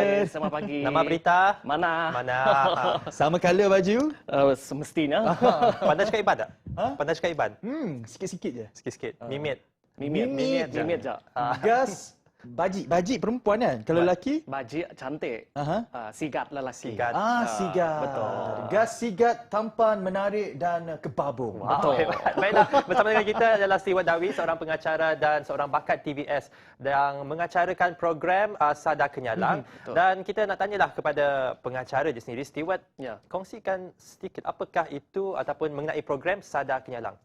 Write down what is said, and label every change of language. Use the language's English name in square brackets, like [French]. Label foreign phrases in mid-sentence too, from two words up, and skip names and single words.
[Malay] Selamat pagi. Nama berita? Mana? Sama colour baju? Semestinya. Pandai cakap Iban tak? Pandai cakap Iban? Sikit-sikit je. Sikit-sikit. Mimit. Mimit je. Gas Baji perempuan kan? Kalau lelaki? Baji cantik. Aha. Sigat lelaki. Sigat. Sigat. Betul. Gas sigat, tampan, menarik dan kebabung. Betul. Baiklah, bersama dengan kita adalah Stewart Dawi, seorang pengacara dan seorang bakat TVS yang mengacarakan program Sada Kenyalang. Betul. Dan kita nak tanyalah kepada pengacara dia sendiri, Stewart, Ya. kongsikan sedikit apakah itu ataupun mengenai program Sada Kenyalang.